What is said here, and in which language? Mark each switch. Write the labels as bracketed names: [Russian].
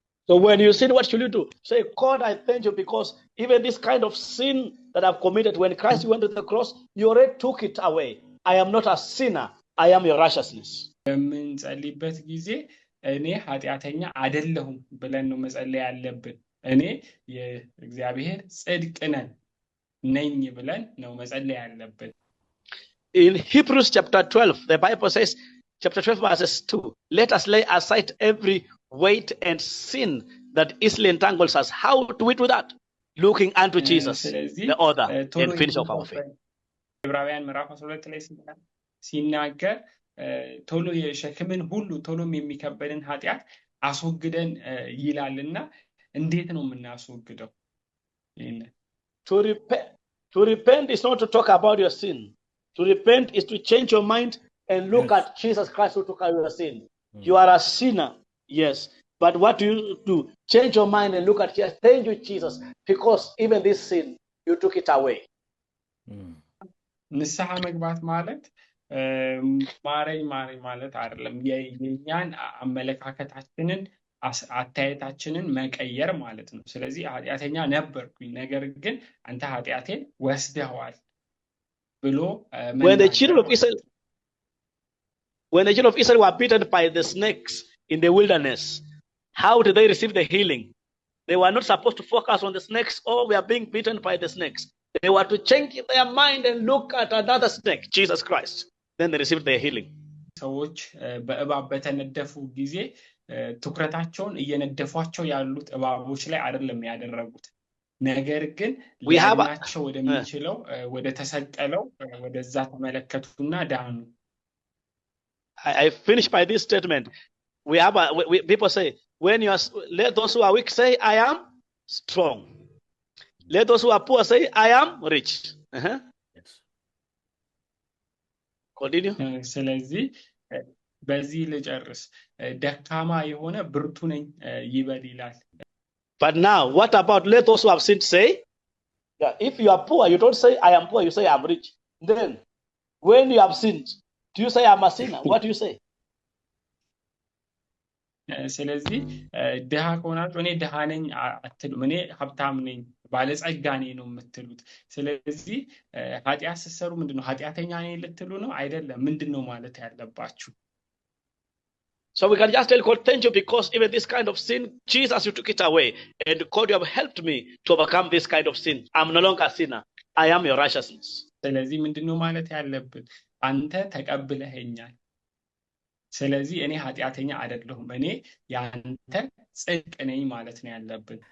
[English] So when you sin, what should you do? Say, God, I thank you because even this kind of sin that I've committed, when Christ went to the cross, you already took it away. I am not a sinner. I am your righteousness. [Amharic] በምንጸልይበት ጊዜ እኔ ኃጢአተኛ አይደለሁም ብለን ነው መጸለይ ያለብን። እኔ የእግዚአብሔር ጽድቅ ነኝ ብለን ነው መጸለይ ያለብን። [English] In Hebrews chapter 12, the Bible says, chapter 12 verses 2, let us lay aside every weight and sin that easily entangles us. How do we do that? Looking unto Jesus, the author and finisher of our faith. [Amharic] ዕብራውያን ምዕራፍ 12 ላይ ሲናገር ቶሎ የሸክምን ሁሉ ቶሎም የሚከበድን ኃጢአት አስወግደን ይላልና እንዴት ነው የምናስወግደው? [English] To repent is not to talk about your sin. To repent is to change your mind and look at Jesus Christ who took away your sin. You are a sinner, yes. But what do you do? Change your mind and look at Jesus. Thank you, Jesus, because even this sin, you took it away. [Amharic] ንስሐ መግባት ማለት ማረኝ ማለት አይደለም። የኛን አመለካከታችንን አታየታችንን መቀየር ማለት ነው። ስለዚህ ኃጢአተኛ ነበርኩኝ፣ ነገር ግን አንተ ኃጢአቴን ወስደዋል ብሎ [English] When the children of Israel were beaten by the snakes in the wilderness, how did they receive the healing? They were not supposed to focus on the snakes, or we are being beaten by the snakes. They were to change their mind and look at another snake, Jesus Christ. Then they received their healing. [Amharic] ሰዎች በእባብ በተነደፉ ጊዜ ትኩረታቸውን እየነደፏቸው ያሉት እባቦች ላይ አይደለም ያደረጉት፣ ነገር ግን ሊያድናቸው ወደሚችለው ወደ ተሰቀለው ወደዛ ተመለከቱና ዳኑ። [English] I finish by this statement. People say, when you are, let those who are weak say, I am strong. Let those who are poor say, I am rich. Continue. [Amharic] ስለዚህ በዚህ ልጨርስ። ደካማ የሆነ ብርቱ ነኝ ይበል ይላል። [English] But now, what about let those who have sinned say? Yeah, if you are poor, you don't say I am poor, you say I am rich. Then, when you have sinned, do you say I am a sinner? What do you say? [Amharic] ስለዚህ ድሃ ከሆናችሁ እኔ ድሃ ነኝ አትሉም፣ እኔ ሀብታም ነኝ ባለጸጋ ነኝ ነው የምትሉት። ስለዚህ ኃጢአት ስትሰሩ ምንድነው ኃጢአተኛ ነኝ ልትሉ ነው? አይደለም። ምንድነው ማለት ያለባችሁ? [English] So we can just tell God, thank you, because even this kind of sin, Jesus, you took it away. And God, you have helped me to overcome this kind of sin. I'm no longer a sinner. I am your righteousness. [Amharic] ስለዚህ ምንድነው ማለት ያለብን? አንተ ተቀብለኸኛል፣ ስለዚህ እኔ ኃጢአተኛ አይደለሁም፣ እኔ ያንተ ጽድቅ ነኝ ማለት ነው ያለብን።